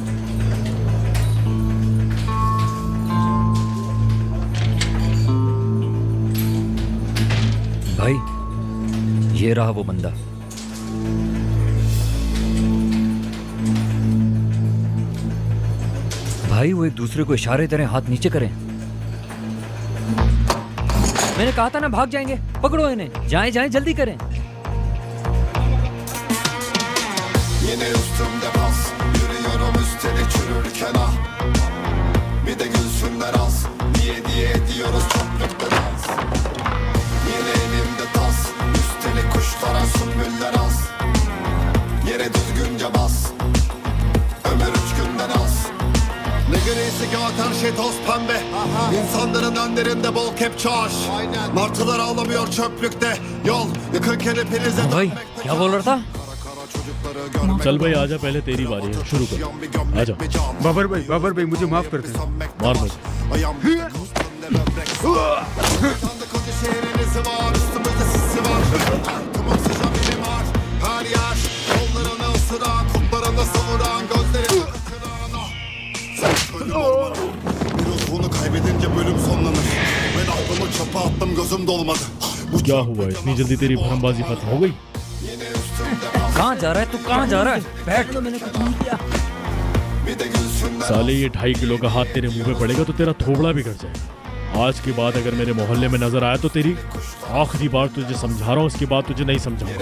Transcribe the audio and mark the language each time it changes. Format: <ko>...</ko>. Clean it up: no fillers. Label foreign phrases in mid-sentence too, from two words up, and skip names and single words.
<hi>भाई, ये रहा वो बंदा। भाई, वो एक दूसरे को इशारे तरह हाथ नीचे करें। मैंने कहा था ना, भाग जाएंगे। पकड़ो इन्हें, जाएं जाएं, जल्दी करें।</hi> <tr>Yine üstümde bas, yürüyorum üstelik çürürken ah. Bir de gülsünler az, niye diye ediyoruz çöplükte dans. Yine elimde tas, üstelik kuşlara sümbüller az. Yere düzgünce bas, ömür 3 günden az. Ne grisi kağıt, her şey toz pembe. İnsanların önlerinde bol kepçe aş. Martılar ağlamıyor çöplükte, yol yıkılken hepinize</tr> <hi>भाई, क्या बोल रहा था? चल भाई आजा, पहले तेरी बारी है, शुरू कर। आजा। बाबर भाई मुझे माफ कर दे। मार मुझे।</hi> <tr>Bunu kaybedince bölüm sonlanır. Ben aklımı çöpe attım, gözüm dolmadı.</tr> <hi>क्या हुआ, इतनी जल्दी तेरी भरमबाजी खत्म हो गई? कहाँ जा रहा है तू? कहाँ जा रहा है? बैठ। मैंने कुछ नहीं किया। साले, ये 2.5 किलो का हाथ तेरे मुंह पे पड़ेगा तो तेरा थोबड़ा बिगड़ जाएगा। आज के बाद अगर मेरे मोहल्ले में नजर आया तो तेरी आखिरी बार तुझे समझा रहा हूँ, इसके बाद तुझे नहीं समझाऊंगा।</hi>